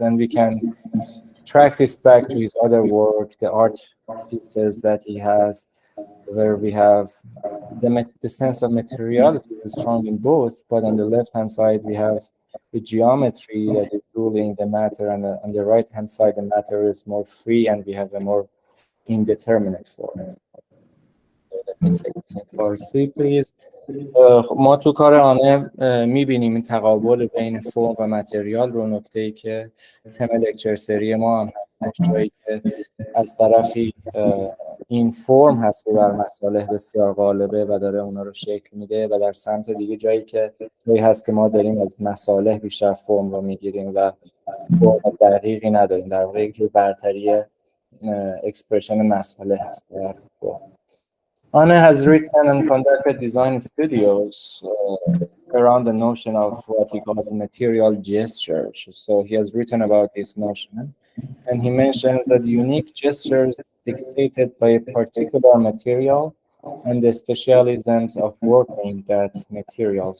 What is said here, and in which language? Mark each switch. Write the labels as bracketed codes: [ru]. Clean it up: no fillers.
[en] And we can track this back to his other work, the art pieces that he has, where we have the sense of materiality is strong in both, but on the left-hand side, we have the geometry that is ruling the matter, and on the right hand side the matter is more free and we have a more indeterminate form. Let me say this in Farsi, please. [fa] ما تو کار آنه میبینیم این تقابل بین فرم و متریال رو، نکته‌ای که تم لکچر سری ما هم هستش، جایی که از طرفی این فرم هست که بر مصالح بسیار غالبه و داره اونا رو شکل میده، و در سمت دیگه جایی هست که ما داریم از مصالح بیشتر فرم رو میگیریم و فرم دقیقی نداریم. در واقع یک جور برتری اکسپرشن مصالح هست. [en] Anna has written and conducted design studios around the notion of what he calls material gestures. So he has written about this notion, and he mentions that unique gestures dictated by a particular material and the specialisms of working that material.